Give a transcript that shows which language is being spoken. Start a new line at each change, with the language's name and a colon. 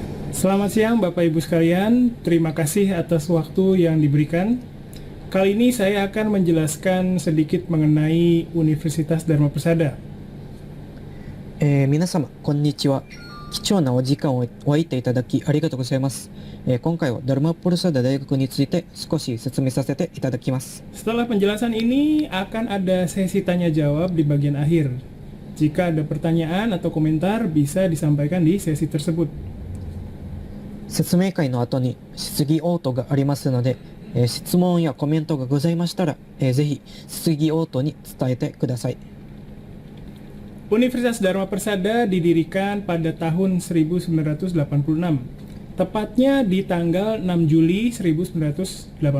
Indonesian: Selamat siang Bapak Ibu sekalian, terima kasih atas waktu yang diberikan. Kali ini saya akan menjelaskan sedikit mengenai Universitas Dharma Persada.
Japanese: 皆様こんにちは。貴重なお時間をおいていただきありがとうございます。今回はダルマプルサダ大学について少し説明させていただきます。
Indonesian: Setelah penjelasan ini akan ada sesi tanya jawab di bagian akhir. Jika ada pertanyaan atau komentar bisa disampaikan di sesi tersebut.
Japanese: 説明会の後に質疑応答がありますので、質問やコメントがございましたら、ぜひ質疑応答に伝えてください。
Indonesian: Universitas Dharma Persada didirikan pada tahun 1986, tepatnya di tanggal 6 Juli 1986.